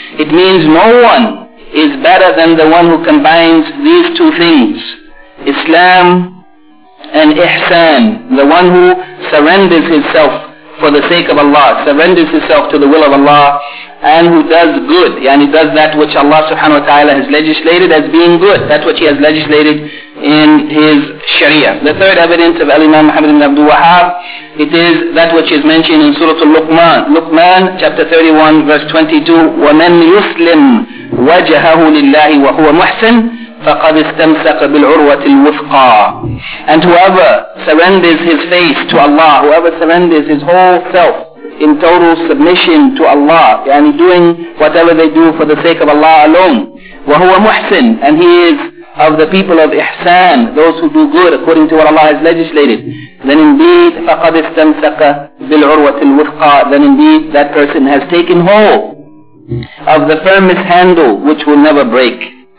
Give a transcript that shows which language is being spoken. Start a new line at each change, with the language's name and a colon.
English: It means no one is better than the one who combines these two things, Islam and ihsan, the one who surrenders himself for the sake of Allah, surrenders himself to the will of Allah, and who does good, yani does that which Allah subhanahu wa ta'ala has legislated as being good, that which He has legislated in His sharia. The third evidence of Al-Imam Muhammad ibn Abdul Wahhab, it is that which is mentioned in Surah Al-Luqman, Luqman chapter 31 verse 22,
Arabic: وَمَنْ يُسْلِمْ وَجَهَهُ لِلَّهِ وَهُوَ مُحْسِنٌ فقد استمسك بالعروة الوثقى.
English: And whoever surrenders his face to Allah, whoever surrenders his whole self in total submission to Allah, and doing whatever they do for the sake of Allah alone,
Arabic: وهو محسن,
English: and he is of the people of Ihsan, those who do good according to what Allah has legislated, then indeed,
Arabic: فقد استمسك بالعروة الوثقى,
English: then indeed that person has taken hold of the firmest handle which will never break.